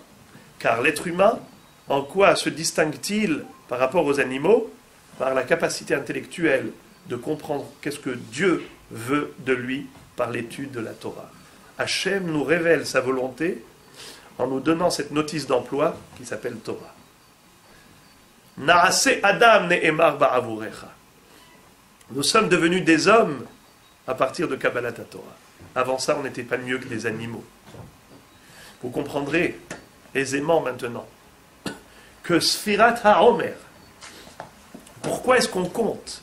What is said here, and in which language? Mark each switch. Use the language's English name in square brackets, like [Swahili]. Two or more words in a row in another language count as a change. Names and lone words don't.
[French] Car l'être humain, en quoi se distingue-t-il par rapport aux animaux? Par la capacité intellectuelle de comprendre qu'est-ce que Dieu veut de lui par l'étude de la Torah. Hachem nous révèle sa volonté en nous donnant cette notice d'emploi qui s'appelle Torah. [Hebrew] נעשה אדם נאמר בעבורך. [French] Nous sommes devenus des hommes à partir de [Hebrew] קבלת תורה. [French] Avant ça, on n'était pas mieux que des animaux. Vous comprendrez aisément maintenant que [Hebrew] ספירת העומר, [French] pourquoi est-ce qu'on compte?